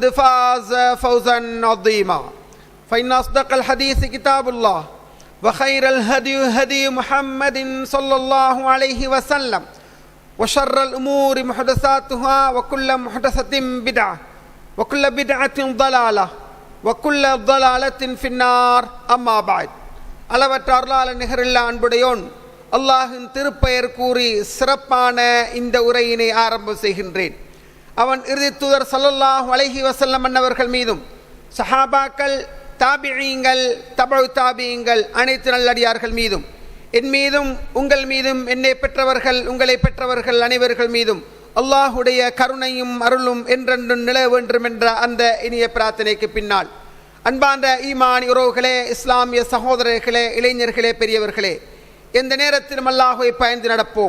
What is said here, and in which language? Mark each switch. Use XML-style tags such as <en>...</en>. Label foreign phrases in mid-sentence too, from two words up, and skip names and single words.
<ar>فاز فوزا عظيما فإن أصدق الحديث كتاب الله وخير الهدي هدي محمد صلى الله عليه وسلم وشر الأمور محدثاتها وكل محدثة بدعة وكل بدعة ضلالة وكل ضلالة في النار أما بعد</ar> <ta>அளவற்ற அருளாளன் நிகரில்லா அன்புடையோன் அல்லாஹின் திருப்பெயர் கூறி சிறப்பான இந்த உரையினை ஆரம்பம் செய்கின்றேன். அவன் இறுதி தூதர்</ta> <ar>صلى الله عليه وسلم</ar> <ta>அன்னவர்கள் மீதும் சஹாபாக்கள், தாபிஈங்கள், தபஉ தாபிஈங்கள் அனைத்து நல்லடியார்கள் மீதும் என் மீதும் உங்கள் மீதும் என்னை பெற்றவர்கள் உங்களை பெற்றவர்கள் அனைவர்கள் மீதும் அல்லாஹுடைய கருணையும் அருளும் என்றென்றும் நிலவ வேண்டும் என்ற அந்த இனிய பிரார்த்தனைக்கு பின்னால் அன்பார்ந்த ஈமான் உறவுகளே, இஸ்லாமிய சகோதரர்களே, இளைஞர்களே, பெரியவர்களே, எந்த நேரத்திலும் அல்லாஹ்வை பயந்து நடப்போம்.</ta>